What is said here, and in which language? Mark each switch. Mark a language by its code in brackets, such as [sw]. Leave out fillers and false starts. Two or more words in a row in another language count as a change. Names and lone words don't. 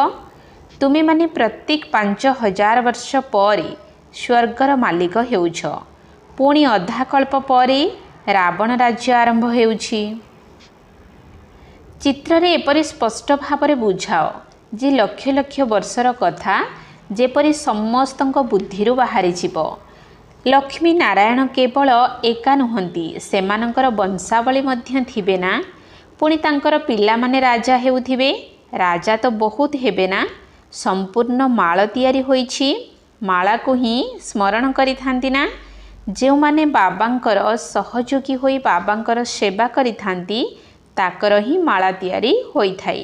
[or] ତୁମେ ମାନେ ପ୍ରତ୍ୟେକ 5000 ବର୍ଷ ପରେ ସ୍ୱର୍ଗର ମାଲିକ ହେଉଛ। ପୁଣି ଅଧା କଳ୍ପ ପରେ ରାବଣ ରାଜ୍ୟ ଆରମ୍ଭ ହେଉଛି। ଚିତ୍ରରେ ଏପରି ସ୍ପଷ୍ଟ ଭାବରେ ବୁଝାଅ ଯେ ଲକ୍ଷ ଲକ୍ଷ ବର୍ଷର କଥା ଯେପରି ସମସ୍ତଙ୍କ ବୁଦ୍ଧିରୁ ବାହାରି ଛିବ। ଲକ୍ଷ୍ମୀ ନାରାୟଣ କେବଳ ଏକା ନୁହନ୍ତି, ସେମାନଙ୍କର ବଂଶାବଳୀ ମଧ୍ୟ ଥିବେ ନା। ପୁଣି ତାଙ୍କର ପିଲା ମାନେ ରାଜା ହେଉଥିବେ। ରାଜା ତ ବହୁତ ହେବେ ନା। ସମ୍ପୂର୍ଣ୍ଣ ମାଳ ତିଆରି ହୋଇଛି। ମାଳା କୁ ହିଁ ସ୍ମରଣ କରି ଥାନ୍ତି ନା। ଯେ ମାନେ ବାବାଙ୍କର ସହଯୋଗୀ ହୋଇ ବାବାଙ୍କର ସେବା କରି ଥାନ୍ତି ତାଙ୍କର ହିଁ ମାଳା ତିଆରି ହୋଇ ଥାଏ।